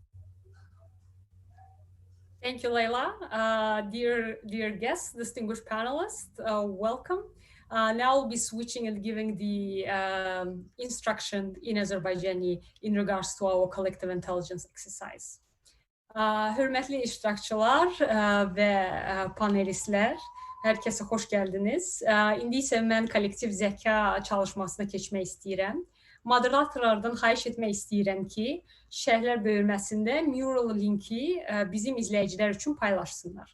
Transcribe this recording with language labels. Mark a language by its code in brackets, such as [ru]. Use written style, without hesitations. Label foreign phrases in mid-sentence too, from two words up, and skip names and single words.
[en] Thank you, Leila. Dear guests, distinguished panelists, welcome. Now I'll be switching and giving the instruction in Azerbaijani in regards to our collective intelligence exercise. [az] Hürmetli iştirakçılar ve panelistler, [tr] herkese hoş geldiniz. [az] İndi isə mən kollektiv zəka çalışmasına keçmək istəyirəm. Moderatorlardan xahiş etmək istəyirəm ki, şərhlər bölməsində mural linki bizim izləyicilər üçün paylaşsınlar.